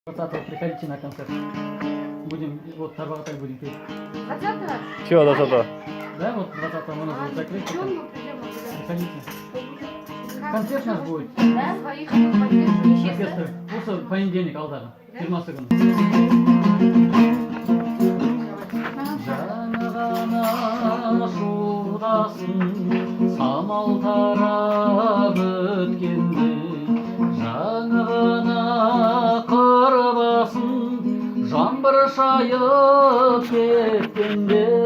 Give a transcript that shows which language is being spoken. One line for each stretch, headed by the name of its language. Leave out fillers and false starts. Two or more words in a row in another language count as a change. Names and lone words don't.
Russian: 20-го приходите на концерт. Будем, вот Тарбағатай будем петь. 20-го? Чего 20-го? Да, вот 20-го мы назовем закрыть. Чем мы придем туда? Приходите. Концерт у нас будет. Да? Своих поддерживающих. Оркестр.
Kazakh: Осы понедельник алдағы. 20-сы күні. Жаңа ғана шудасын самал тарап өткенде, жаңа ғана қыр басын жаңбыр шайып кеткенде,